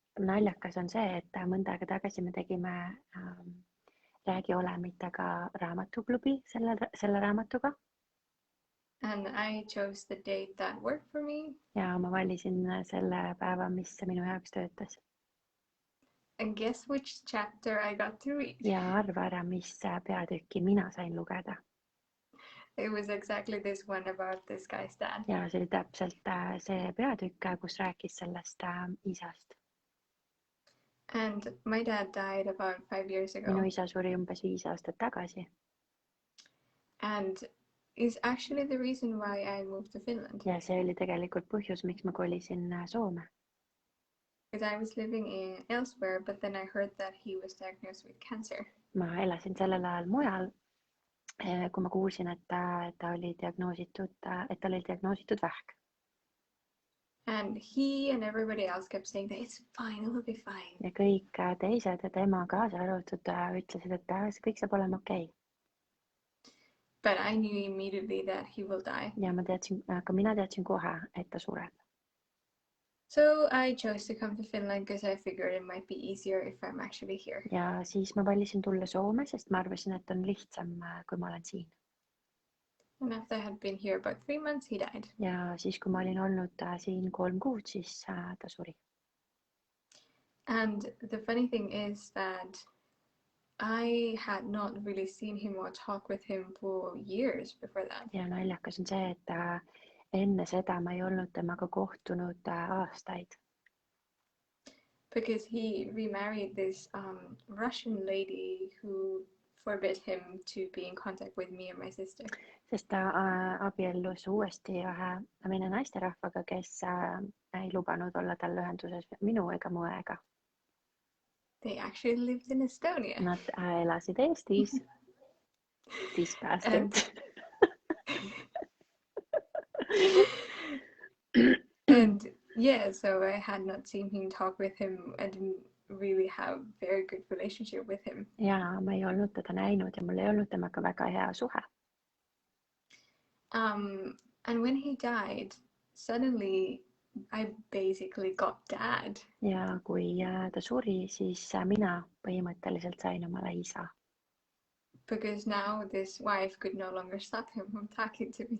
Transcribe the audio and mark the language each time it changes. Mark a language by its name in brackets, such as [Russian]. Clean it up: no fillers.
[Estonian] Naljakas on see, et mõnda aega tagasi me tegime Räägi, olemitega raamatuklubi selle raamatuga. [English] And I chose the date that worked for me. [Estonian] Ja ma valisin selle päeva, mis minu jaoks töötas. [English] And guess which chapter I got to read? [Estonian] Ja arva ära, mis peatükki mina sain lugeda. [English] It was exactly this one about this guy's dad. [Estonian] Ja see oli täpselt see peatükk, kus rääkis sellest isast. [English] And my dad died about 5 years ago. [Estonian] Minu isa suri umbes 5 aastat tagasi. [English] And is actually the reason why I moved to Finland. [Estonian] Ja see oli tegelikult põhjus, miks ma kolisin Soome. [English] Because I was living elsewhere, but then I heard that he was diagnosed with cancer. [Estonian] Ma elasin sellel ajal mujal, kui ma kuulsin, et ta oli diagnoositud vähk. [English] And he and everybody else kept saying that it's fine, it will be fine. [Estonian] Ja kõik teised ja tema kaasa arvatud ütlesid, et see kõik saab olema okei. [English] But I knew immediately that he will die. [Estonian] Ja mina teadsin kohe, et ta sureb. [English] So I chose to come to Finland because I figured it might be easier if I'm actually here. [Estonian] Ja siis ma valisin tulla Soome, sest ma arvasin, et on lihtsam, kui ma olen siin. [English] And after I had been here about 3 months, he died. [Estonian] Ja siis, kui ma olin olnud siin 3 kuud, siis ta suri. [English] And the funny thing is that I had not really seen him or talked with him for years before that. [Estonian] Ja naljakas on see, et enne seda ma ei olnud temaga kohtunud aastaid. [English] Because he remarried this Russian lady who forbid him to be in contact with me and my sister. [Estonian] Sest ta abiellus uuesti ühe vene naisterahvaga, kes ei lubanud olla tal ühenduses minu ega mu õega. [English] They actually lived in Estonia. [Estonian] Nad elasid Eestis. [English] These bastards. And yeah, so I had not seen him talk with him. I didn't really have very good relationship with him. [Estonian] Ja ma ei olnud teda näinud ja mul ei olnud temaga väga hea suhe. [English] And when he died, suddenly I basically got dad. [Estonian] Ja kui ta suri, siis mina põhimõtteliselt sain omale isa. [English] Because now this wife could no longer stop him from talking to me.